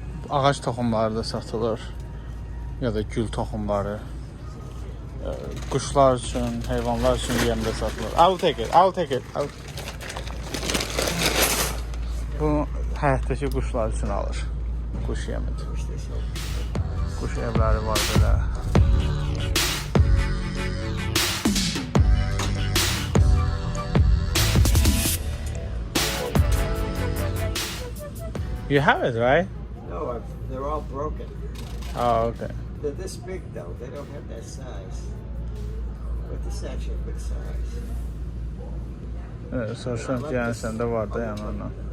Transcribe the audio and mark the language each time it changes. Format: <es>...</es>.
<az>Ağac toxumları da satılır ya da gül toxumları. Quşlar üçün, heyvanlar üçün yem də satılır.</az> <en>I'll take it.</en> <az>Bu həyətdəki quşlar üçün alır. Quş yemidir. Quş evləri var belə.</az> <en>You have it, right? No, they're all broken. Oh, okay. They're this big though. They don't have that size. But this is actually a good size.</en> <az>Evet, soruşuram ki, yəni səndə var da, yəni ondan.</az>